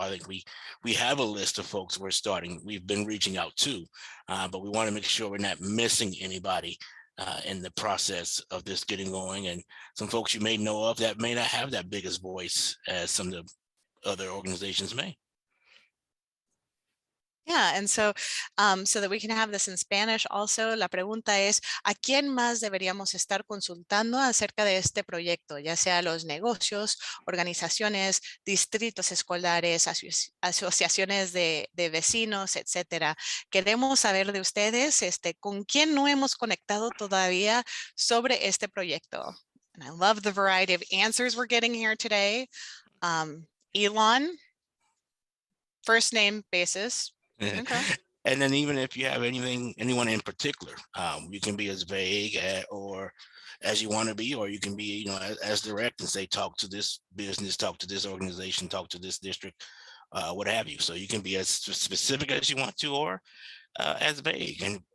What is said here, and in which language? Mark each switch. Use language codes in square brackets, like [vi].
[en] I think we have a list of folks we've been reaching out to, but we want to make sure we're not missing anybody in the process of this getting going, and some folks you may know of that may not have that biggest voice as some of the other organizations may. Yeah, and so that we can have this in Spanish also, [es] la pregunta es, ¿a quién más deberíamos estar consultando acerca de este proyecto? Ya sea los negocios, organizaciones, distritos escolares, asociaciones de vecinos, etcétera. Queremos saber de ustedes, con quién no hemos conectado todavía sobre este proyecto. [en] And I love the variety of answers we're getting here today. Elon, first name basis. Okay. And then even if you have anyone in particular, you can be as vague or as you want to be, or you can be, as direct and say, talk to this business, talk to this organization, talk to this district, what have you. So you can be as specific as you want to, or as vague.